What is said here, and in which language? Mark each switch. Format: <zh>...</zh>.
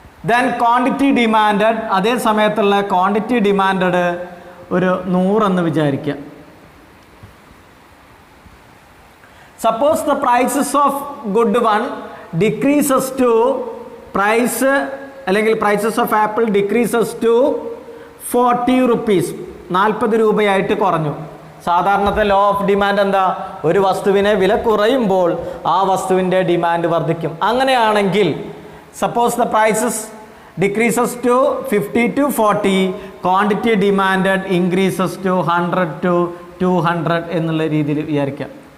<en>Then quantity demanded,</en> <ml>അതേ സമയത്തുള്ള quantity demanded ഒരു 100 എന്ന് വിചാരിക്കുക.</ml> <en>Suppose the prices of good one decreases to prices of apple decreases to 40 rupees,</en> <ml>40 രൂപയായിട്ട് കുറഞ്ഞു. സാധാരണത്തെ law of demand എന്താ, ഒരു വസ്തുവിനെ വില കുറയുമ്പോൾ ആ വസ്തുവിൻ്റെ ഡിമാൻഡ് വർദ്ധിക്കും. അങ്ങനെയാണെങ്കിൽ</ml> <en>suppose the prices decreases to 50 to 40, quantity demanded increases to 100 to 200</en> <ml>എന്നുള്ള രീതിയിൽ വിചാരിക്കാം.</ml>